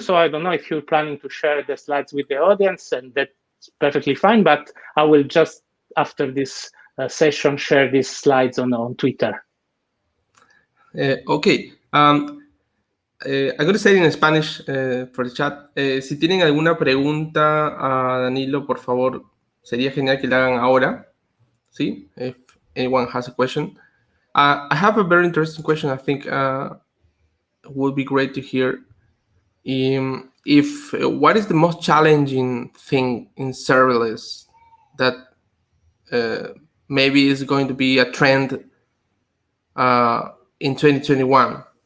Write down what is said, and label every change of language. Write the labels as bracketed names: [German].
[English] So I don't know if you're planning to share the slides with the audience, and that's perfectly fine. But I will just after this session share these slides on Twitter. Okay. I'm going to say it in Spanish for the chat. [Spanish] Si tienen alguna pregunta a Danilo, por favor, sería genial que la hagan ahora. ¿Sí? [English] If anyone has a question. I have a very interesting question. I think would be great to hear. If what is the most challenging thing in serverless that maybe is going to be a trend in 2021?